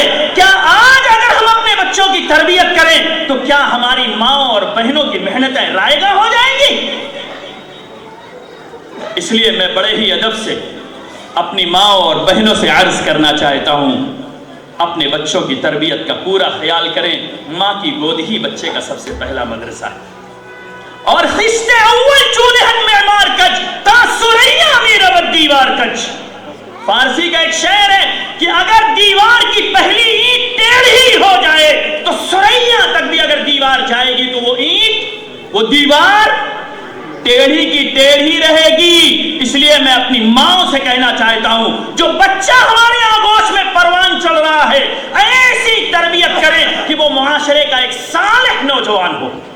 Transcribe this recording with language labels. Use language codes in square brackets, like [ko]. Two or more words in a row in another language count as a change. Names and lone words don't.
[ur] کیا آج اگر ہم اپنے بچوں کی تربیت کریں تو کیا ہماری ماں اور بہنوں کی محنتیں رائے گاں ہو جائیں گی؟ اس لیے میں بڑے ہی ادب سے اپنی ماں اور بہنوں سے عرض کرنا چاہتا ہوں، اپنے بچوں کی تربیت کا پورا خیال کریں۔ ماں کی گود ہی بچے کا سب سے پہلا مدرسہ ہے۔ اور [fa] خشت اول چولہن معمار کج تا سریا می رود دیوار کج، [ur] فارسی کا ایک شعر ہے کہ اگر دیوار کی پہلی اینٹ ٹیڑھی ہو جائے تو سریا تک بھی اگر دیوار جائے گی تو وہ اینٹ، وہ دیوار ٹیڑھی کی ٹیڑھی رہے گی۔ اس لیے میں اپنی ماں سے کہنا چاہتا ہوں، جو بچہ ہمارے آگوش میں پروان چل رہا ہے، ایسی تربیت کریں کہ وہ معاشرے کا ایک صالح نوجوان ہو۔